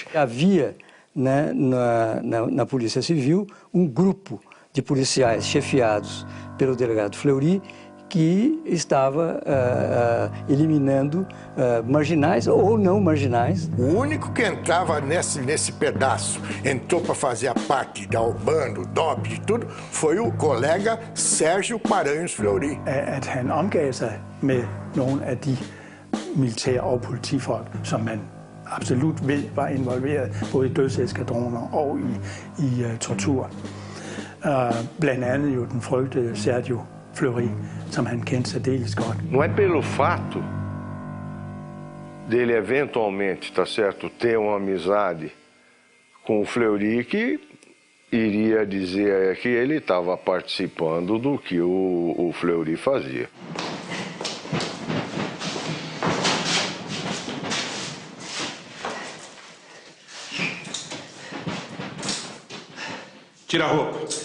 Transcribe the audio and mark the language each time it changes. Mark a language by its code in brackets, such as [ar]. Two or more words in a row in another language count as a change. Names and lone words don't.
[pt] Havia, né, na Polícia Civil um grupo de policiais chefiados pelo delegado Fleury que estava eliminando marginais ou não marginais. O único que entrava nesse pedaço, entrou para fazer a parte da UBAN, do DOP, de tudo, foi o colega Sérgio Paranhos Fleury. [da] At han omgav sig med nogle af de militære og politifolk, som man absolut ved var involveret både i dødseskadroner og i tortur. Blandt andet jo den frygtede Sergio Fleury, som han kendte særdeles godt. [pt] Não é pelo fato dele eventualmente, tá certo, ter uma amizade com o Fleury que iria dizer que ele estava participando do que o Fleury fazia. Tira a roupa.